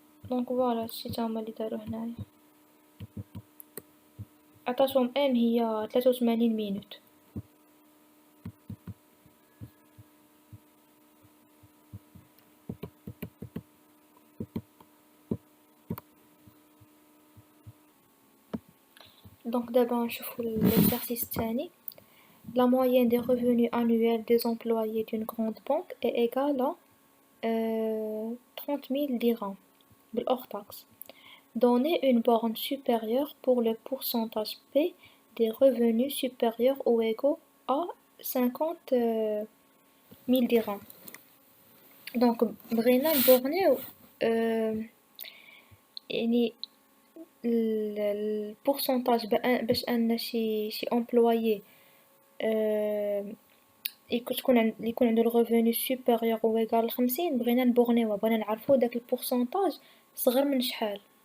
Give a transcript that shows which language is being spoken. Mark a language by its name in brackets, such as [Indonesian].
[Arabic] دونك فوالا هادشي تا هما اللي دارو هنايا، عطاتهم ام هي 83 مينوت. دونك دابا نشوفو l'exercice الثاني. [French] La moyenne des revenus annuels des employés d'une grande banque est égale à 30 000 dirhams hors taxe. Donnez une borne supérieure pour le pourcentage P des revenus supérieurs ou égaux à 50 000 dirhams. [Arabic] Donc بغينا نبورنيو يعني البورسونتاج باش ان شي امبلويي يكون عنده الريفوني سوبيريور او ايغال 50، بغينا نبورنيوه، بغينا نعرفو داك البورسونتاج صغر من شحال.